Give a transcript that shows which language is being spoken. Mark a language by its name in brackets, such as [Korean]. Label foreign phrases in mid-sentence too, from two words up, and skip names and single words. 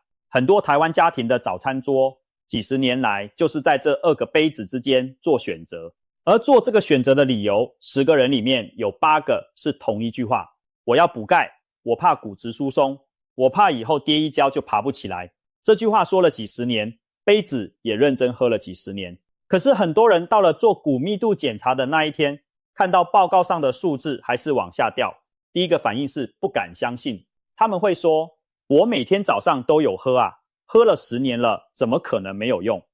[Chinese] 很多台灣家庭的早餐桌，幾十年來就是在這2個杯子之間做選擇。而做這個選擇的理由，10個人裡面有8個是同一句話：我要補鈣，我怕骨質疏鬆，我怕以後跌一跤就爬不起來。這句話說了幾十年，杯子也認真喝了幾十年。可是很多人到了做骨密度檢查的那一天，看到報告上的數字還是往下掉，第一個反應是不敢相信。他們會說，我每天早上都有喝啊，喝了10年了，怎麼可能沒有用？